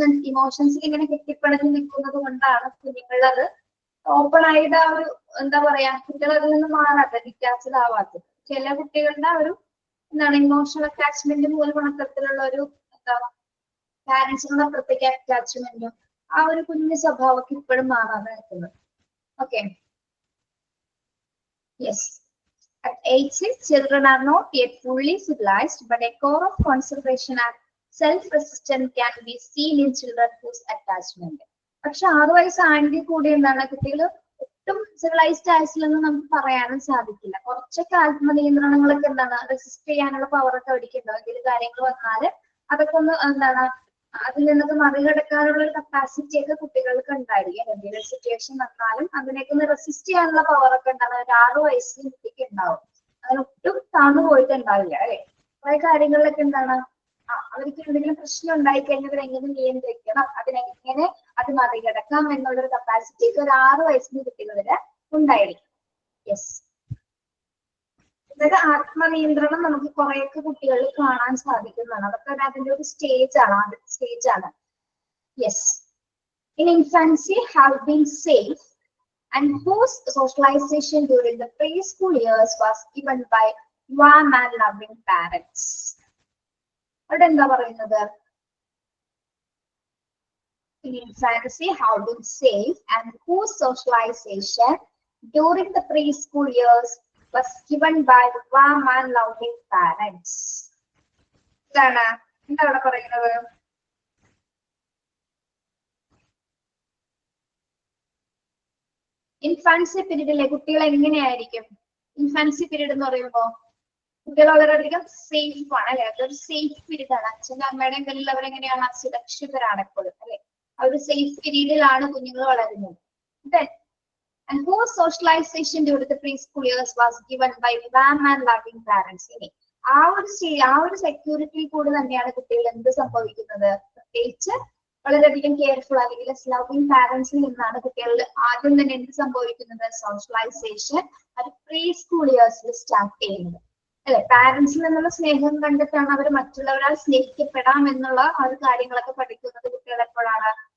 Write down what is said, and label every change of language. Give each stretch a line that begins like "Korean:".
Malayalam: ഇമോഷൻസിൽ ഇങ്ങനെ കെട്ടിപ്പടഞ്ഞ് നിൽക്കുന്നത് കൊണ്ടാണ് കുഞ്ഞുങ്ങളിൽ അത് ഓപ്പൺ ആയിട്ട് ആ ഒരു എന്താ പറയാ കുട്ടികൾ അതിൽ നിന്ന് മാറാത്ത ഡിറ്റാച്ച്ഡ് ആവാത്തത്. ചില കുട്ടികളുടെ ഒരു എന്താണ് ഇമോഷണൽ അറ്റാച്ച്മെന്റ് മൂലം അത്തരത്തിലുള്ള ഒരു എന്താ പാരന്റ്സിനുള്ള പ്രത്യേക അറ്റാച്ച്മെന്റും ആ ഒരു കുഞ്ഞു സ്വഭാവമൊക്കെ ഇപ്പോഴും മാറാതെ നിൽക്കുന്നത്. Okay, yes.
English: At age 6, children are not yet fully civilized, but a core of conservation and self-resistance can be seen in children whose attachment.
Malayalam: പക്ഷെ 6 വയസ്സാണെങ്കിൽ കൂടി എന്താണ് കുട്ടികൾ ഒട്ടും സിവിലൈസ്ഡ് ആയിട്ടില്ലെന്ന് നമുക്ക് പറയാനും സാധിക്കില്ല. കുറച്ചൊക്കെ ആത്മനിയന്ത്രണങ്ങളൊക്കെ എന്താണ് റെസിസ്റ്റ് ചെയ്യാനുള്ള പവറൊക്കെ അവർക്കുണ്ടാവും. എന്തെങ്കിലും കാര്യങ്ങൾ വന്നാല് അതൊക്കെ ഒന്ന് എന്താണ് അതിൽ നിന്നൊക്കെ മറികടക്കാനുള്ള ഒരു കപ്പാസിറ്റി ഒക്കെ കുട്ടികൾക്ക് ഉണ്ടായിരിക്കും. എന്തെങ്കിലും സിറ്റുവേഷൻ വന്നാലും അതിനൊക്കെ ഒന്ന് റെസിസ്റ്റ് ചെയ്യാനുള്ള പവറൊക്കെ എന്താണ് ഒരു 6 വയസ്സിൽ കുട്ടിക്ക് ഉണ്ടാവും. അങ്ങനെ ഒട്ടും താന്നു പോയിട്ടുണ്ടാവില്ല അല്ലെ? കുറെ കാര്യങ്ങളിലൊക്കെ എന്താണ് അവർക്ക് എന്തെങ്കിലും പ്രശ്നം ഉണ്ടായിക്കഴിഞ്ഞാൽ അവരെങ്ങനെ നിയന്ത്രിക്കണം, അതിനെങ്ങനെ അത് മറികടക്കാം എന്നുള്ളൊരു കപ്പാസിറ്റി ഒക്കെ ഒരു 6 വയസ്സിന് കുട്ടികളില് ഉണ്ടായിരിക്കും. യെസ്, ഇതൊക്കെ ആത്മനിയന്ത്രണം നമുക്ക് കുറെയൊക്കെ കുട്ടികളിൽ കാണാൻ സാധിക്കുന്നതാണ്. അതൊക്കെ അതിന്റെ ഒരു ആദ്യത്തെ സ്റ്റേജ് ആണ്.
English: Yes, in infancy have been safe and whose socialization during the preschool years was given by warm and loving parents.
Malayalam: അവിടെ എന്താ പറയുന്നത്?
English: In infancy have been safe and whose socialization during the preschool years was given by warm and loving parents.
Malayalam: എന്താണ് എന്താ അവിടെ പറയുന്നത്? Infancy പീരീഡിലെ കുട്ടികൾ എങ്ങനെയായിരിക്കും? Infancy period എന്ന് പറയുമ്പോൾ കുട്ടികൾ വളരെയധികം സേഫ് ആണ് അല്ലെ? അതൊരു സേഫ് പീരീഡ് ആണ്. അച്ഛൻ്റെ അമ്മയുടെയും കയ്യിൽ അവരെങ്ങനെയാണ് സുരക്ഷിതരാണ് എപ്പോഴും അല്ലെ? ആ ഒരു സേഫ് പീരീഡിലാണ് കുഞ്ഞുങ്ങൾ വളരുന്നത്.
English: And whose socialization during the preschool years was given by warm and loving parents.
Malayalam: ആ ഒരു സെക്യൂരിറ്റി കൂടെ തന്നെയാണ് കുട്ടികൾ എന്ത് സംഭവിക്കുന്നത്? പ്രത്യേകിച്ച് വളരെയധികം കെയർഫുൾ അല്ലെങ്കിൽ ലവിങ് പാരന്റ്സിൽ നിന്നാണ് കുട്ടികളിൽ ആദ്യം തന്നെ എന്ത് സംഭവിക്കുന്നത്? സോഷ്യലൈസേഷൻ അത് പ്രീ സ്കൂൾ ഇയേഴ്സിൽ സ്റ്റാർട്ട് ചെയ്യുന്നത് അല്ലെ? പാരന്റ്സിൽ നിന്നുള്ള സ്നേഹം കണ്ടിട്ടാണ് അവർ മറ്റുള്ളവരാൽ സ്നേഹിക്കപ്പെടാം എന്നുള്ള ആ ഒരു കാര്യങ്ങളൊക്കെ പഠിക്കുന്നത് കുട്ടികൾ എപ്പോഴാണ്?